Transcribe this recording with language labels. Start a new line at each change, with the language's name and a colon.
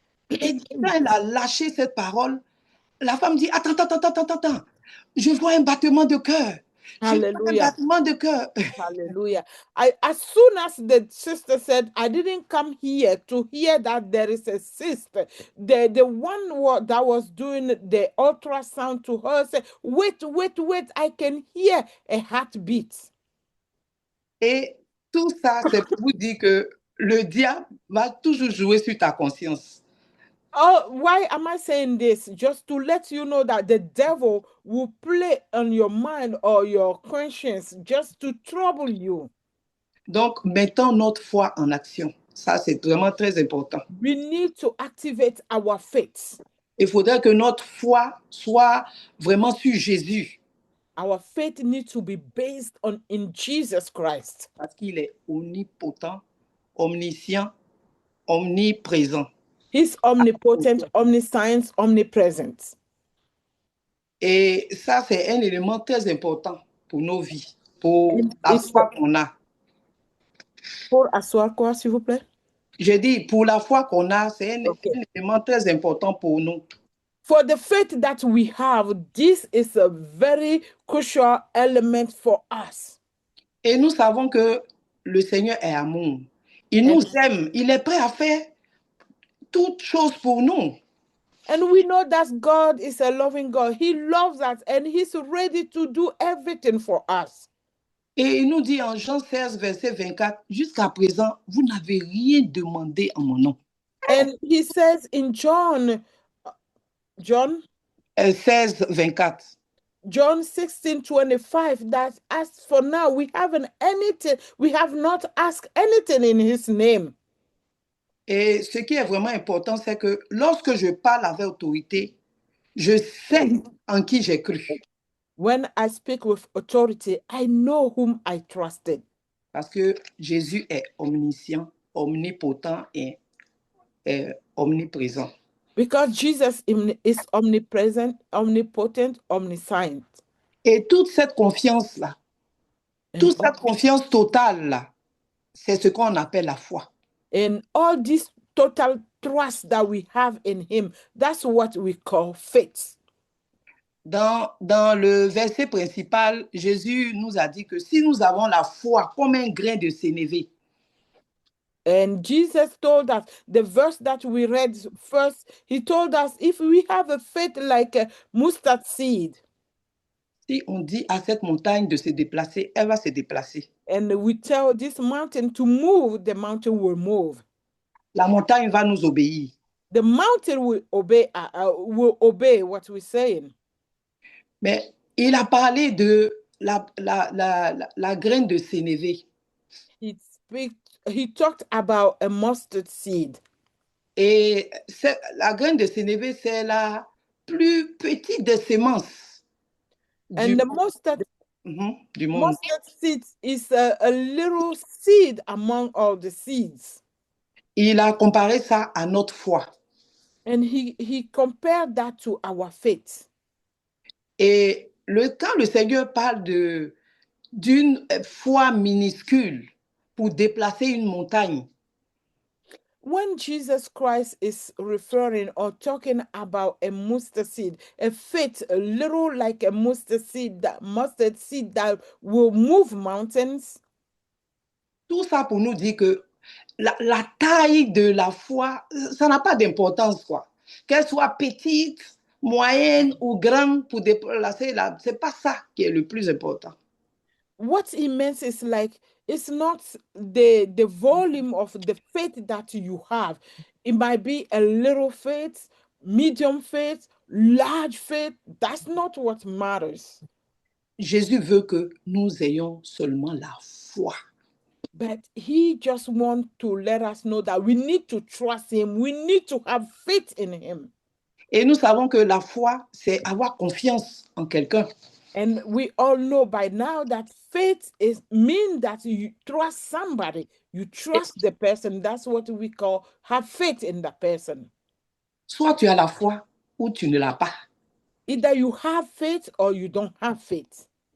French: Et quand elle a lâché cette parole, la femme dit, attends, je vois un battement de cœur. Hallelujah. Hallelujah.
English: As soon as the sister said, I didn't come here to hear that there is a cyst, the one that was doing the ultrasound to her said, wait, I can hear a heartbeat.
French: Et tout ça, c'est pour vous dire que le diable va toujours jouer sur ta conscience.
English: Oh, why am I saying this? Just to let you know that the devil will play on your mind or your conscience just to trouble you.
French: Donc, mettons notre foi en action. Ça, c'est vraiment très important.
English: We need to activate our faith.
French: Il faudrait que notre foi soit vraiment sur Jésus.
English: Our faith needs to be based in Jesus Christ.
French: Parce qu'il est omnipotent, omniscient, omniprésent.
English: He's omnipotent, omniscient, omnipresent.
French: Et ça, c'est un élément très important pour nos vies, pour la foi qu'on a. Pour asseoir quoi, s'il vous plaît? Je dis, pour la foi qu'on a, c'est un élément très important pour nous.
English: For the faith that we have, this is a very crucial element for us.
French: Et nous savons que le Seigneur est amour. Il nous aime. Il est prêt à faire toutes choses pour nous.
English: And we know that God is a loving God. He loves us and he's ready to do everything for us.
French: Et il nous dit en Jean 16, verset 24, jusqu'à présent, vous n'avez rien demandé en mon nom.
English: And he says in John 16, 24. John 16:25 that as for now we haven't anything, we have not asked anything in his name.
French: Et ce qui est vraiment important, c'est que lorsque je parle avec autorité, je sais en qui j'ai cru.
English: When I speak with authority, I know whom I trusted.
French: Parce que Jésus est omniscient, omnipotent et omniprésent.
English: Because Jesus is omnipresent, omnipotent, omniscient.
French: Et toute cette confiance-là, toute cette confiance totale-là, c'est ce qu'on appelle la foi.
English: And all this total trust that we have in him, that's what we call faith.
French: Dans le verset principal, Jésus nous a dit que si nous avons la foi comme un grain de sénévé,
English: and Jesus told us, the verse that we read first, he told us if we have a faith like a mustard seed,
French: si on dit à cette montagne de se déplacer, elle va se déplacer.
English: and we tell this mountain to move, the mountain will move.
French: La montagne va nous obéir.
English: The mountain will obey what we're saying.
French: Mais il a parlé de la graine de sénévé.
English: He talked about a mustard seed.
French: Et la graine de sénévé, c'est la plus petite des semences.
English: And the mustard,
French: du monde.
English: Mustard seed is a little seed among all the seeds.
French: Il a comparé ça à notre foi.
English: And he compared that to our faith.
French: Et quand le Seigneur parle d'une foi minuscule pour déplacer une montagne,
English: when Jesus Christ is referring or talking about a mustard seed, a faith a little like a mustard seed that will move mountains.
French: Tout ça pour nous dire que la taille de la foi, ça n'a pas d'importance, quoi. Qu'elle soit petite, moyenne ou grande pour déplacer, c'est pas ça qui est le plus important.
English: What he means is like, it's not the volume of the faith that you have. It might be a little faith, medium faith, large faith. That's not what matters.
French: Jésus veut que nous ayons seulement la foi.
English: But he just wants to let us know that we need to trust him. We need to have faith in him.
French: Et nous savons que la foi, c'est avoir confiance en quelqu'un.
English: And we all know by now that faith means that you trust somebody. You trust the person. That's what we call have faith in the person.
French: Soit tu as la foi ou tu ne l'as pas.
English: Either you have faith or you don't have faith.